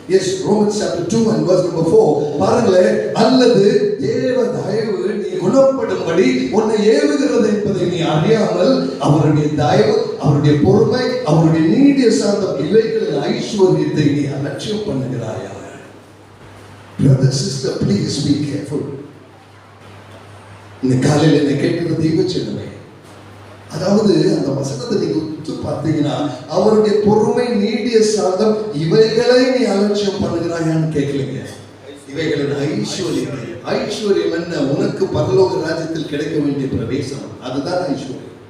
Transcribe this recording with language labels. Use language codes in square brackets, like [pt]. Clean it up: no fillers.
[en] Yes, Romans chapter 2 and verse number 4. [ta] பாருங்களே, அல்லது தேவ தயவு நீ குணப்படும்படி உன்னை ஏவுகிறது என்பதை நீ அறியாமல் அவருடைய தயவு, அவருடைய பொறுமை, அவருடைய நீடிய சாந்தம் இவைகளின் ஐஸ்வர்யத்தை நீ அலட்சியம் பண்ணுகிறாயா? [en] Brother, sister, please be careful. [ta] இந்த காலையில் என்னை கேட்கிற தெய்வ ஜனமே, அதாவது அந்த வசனத்தை நீங்க உத்து பார்த்தீங்கன்னா, அவருடைய பொறுமை, நீடிய சாந்தம் இவைகளை நீ அலட்சியம் பண்ணுகிறாயான்னு கேட்கலீங்க. இவைகளின் ஐஸ்வர்யம். ஐஸ்வர்யம் என்ன? உனக்கு பரலோக ராஜ்யத்தில் கிடைக்க வேண்டிய பிரவேசம். அதுதான் ஐஸ்வர்யம்.